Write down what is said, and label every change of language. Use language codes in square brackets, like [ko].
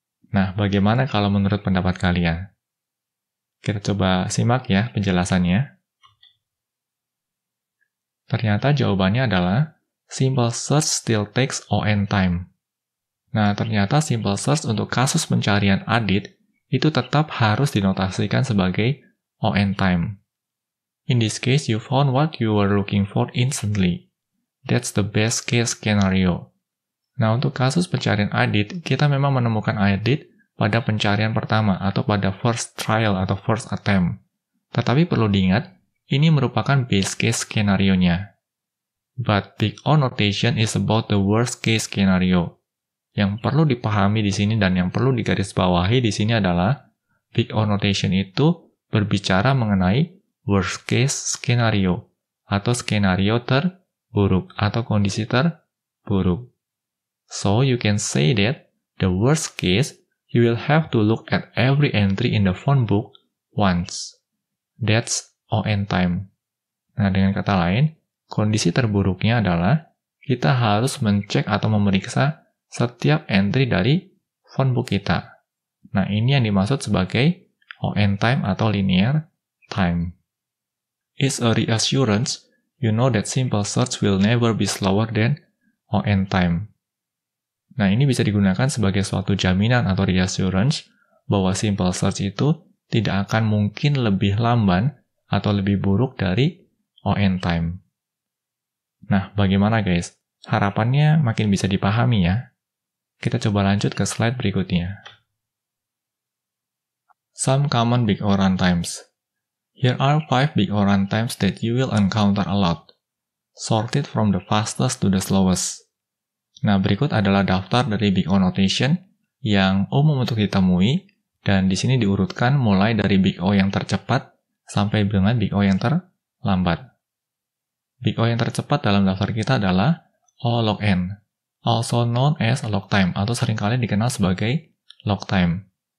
[id] Nah, bagaimana kalau menurut pendapat kalian? Kita coba simak ya penjelasannya. Ternyata jawabannya adalah [en] simple search still takes ON time. [id] Nah, ternyata simple search untuk kasus pencarian Adit itu tetap harus dinotasikan sebagai ON time. [en] In this case, you found what you were looking for instantly. That's the best case scenario. [id] Nah, untuk kasus pencarian Adit, kita memang menemukan Adit pada pencarian pertama atau pada first trial atau first attempt. Tetapi perlu diingat, ini merupakan best case skenario-nya. [en] But Big O notation is about the worst case scenario. [id] Yang perlu dipahami di sini dan yang perlu digarisbawahi di sini adalah Big O notation itu berbicara mengenai worst case skenario atau skenario terburuk atau kondisi terburuk. [en] So you can say that the worst case, you will have to look at every entry in the phone book once. That's ON time. [id] Nah, dengan kata lain, kondisi terburuknya adalah kita harus mencek atau memeriksa setiap entry dari phone book kita. Nah, ini yang dimaksud sebagai ON time atau linear time. [en] It's a reassurance, you know that simple search will never be slower than ON time. [id] Nah, ini bisa digunakan sebagai suatu jaminan atau reassurance bahwa simple search itu tidak akan mungkin lebih lamban atau lebih buruk dari ON time. Nah, bagaimana guys? Harapannya makin bisa dipahami ya. Kita coba lanjut ke slide berikutnya. [en] Some common Big O runtimes. Here are 5 Big O runtimes that you will encounter a lot, sorted from the fastest to the slowest. [id] Nah, berikut adalah daftar dari Big O notation yang umum untuk ditemui, dan di sini diurutkan mulai dari Big O yang tercepat sampai dengan Big O yang terlambat. Big O yang tercepat dalam daftar kita adalah O log n, [en] also known as log time, [id] atau seringkali dikenal sebagai log time.